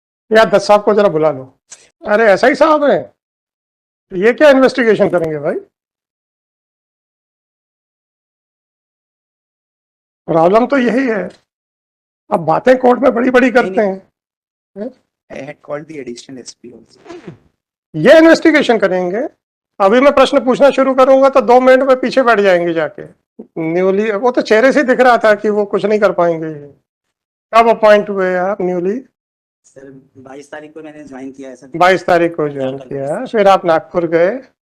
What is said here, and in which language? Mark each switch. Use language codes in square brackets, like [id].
[hi] या दस साहब को जरा बुला लो। अरे ऐसा ही साहब है, ये क्या इन्वेस्टिगेशन करेंगे भाई? प्रॉब्लम तो यही है, अब बातें कोर्ट में बड़ी बड़ी करते हैं। [en] I had called the additional SP also. [hi] ये इन्वेस्टिगेशन करेंगे। अभी मैं प्रश्न पूछना शुरू करूंगा तो 2 मिनट में पीछे बैठ जाएंगे जाके। न्यूली, वो तो चेहरे से दिख रहा था कि वो कुछ नहीं कर पाएंगे। कब अपॉइंट हुए आप न्यूली? सर 22 तारीख को मैंने ज्वाइन किया है सर। 22 तारीख को ज्वाइन किया, फिर आप नागपुर गए?